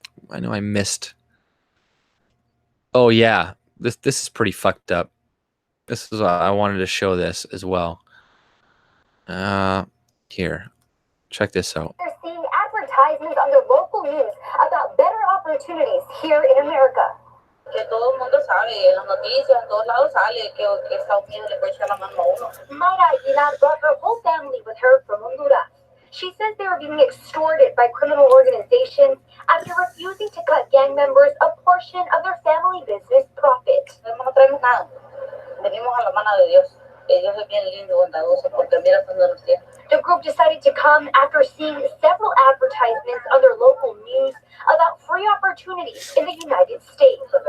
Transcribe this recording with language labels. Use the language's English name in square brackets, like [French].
[English] I know I missed... Oh, yeah. This is pretty fucked up. This is I wanted to show this as well. Here. Check this out. They're seeing advertisements on their local news about better opportunities here in America. [Spanish] Que todo el mundo sabe, en las noticias, en todos lados sale que Estados Unidos le puede echar la mano a uno. [English] Mayra Aguilar brought her whole family with her from Honduras. She says they were being extorted by criminal organizations after refusing to cut gang members a portion of their family business profit. [Spanish] No traemos nada. Venimos a la mano de Dios. Dios es bien lindo, bondadoso, porque mira cuando nos tiene. [English] The group decided to come after seeing several advertisements on their local news about free opportunities in the United States.